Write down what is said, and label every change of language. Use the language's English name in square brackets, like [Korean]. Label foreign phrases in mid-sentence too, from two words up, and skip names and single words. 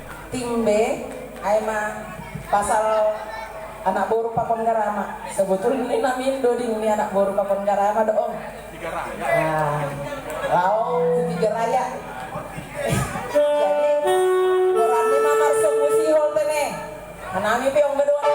[Simeulue] tim B aima pasal anak boru pakon garama [Indonesian] sebetulnya ini [Simeulue] namin doding ini anak boru pakon garama doong Tiga Raya. Tiga Raya. Jadi orang ni mamar sungguh sihol tene anami piong